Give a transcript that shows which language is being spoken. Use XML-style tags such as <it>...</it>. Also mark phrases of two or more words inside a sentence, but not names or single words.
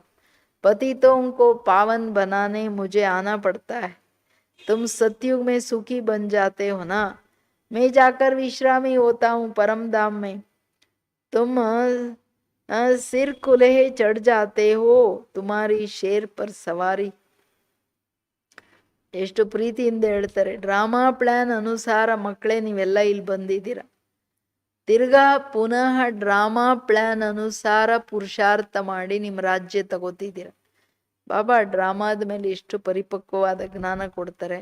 <hi>पतितों को पावन बनाने मुझे आना पड़ता है. तुम सतयुग में सुखी बन जाते हो ना, मैं जाकर विश्रामी होता हूँ परम धाम में. तुम सिर कुल्हे चढ़ जाते हो, तुम्हारी शेर पर सवारी.</hi> <kn>ಎಷ್ಟು ಪ್ರೀತಿಯಿಂದ ಹೇಳ್ತಾರೆ.</kn> <en>drama plan</en> <kn>ಅನುಸಾರ ಮಕ್ಕಳೇ ನೀವೆಲ್ಲ ಇಲ್ಲಿ ಬಂದಿದ್ದೀರ. ತಿರ್ಗಾ ಪುನಃ</kn> <en>drama plan</en> <kn>ಅನುಸಾರ ಪುರುಷಾರ್ಥ ಮಾಡಿ ನಿಮ್ಮ ರಾಜ್ಯ ತಗೋತಿದ್ದೀರ. ಬಾಬಾ ಡ್ರಾಮಾದ ಮೇಲೆ ಎಷ್ಟು ಪರಿಪಕ್ವವಾದ ಜ್ಞಾನ ಕೊಡ್ತಾರೆ.</kn>